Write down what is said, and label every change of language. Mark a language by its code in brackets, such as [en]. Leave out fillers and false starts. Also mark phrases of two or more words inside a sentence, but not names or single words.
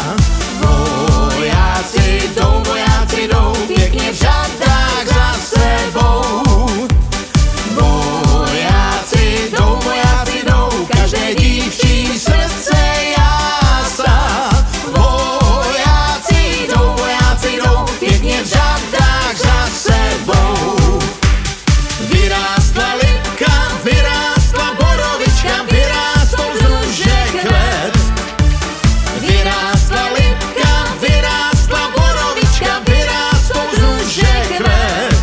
[cs] Vojáci jdou, pěkně v řadách za sebou. Vojáci jdou, každé dívčí srdce jásá. Vojáci jdou, pěkně v řadách za sebou. [sk] Vyrástla lipka, vyrástla borovička, vyrástou z růže kvet. Vyrástla lipka, vyrástla borovička, vyrástou z růže kvet.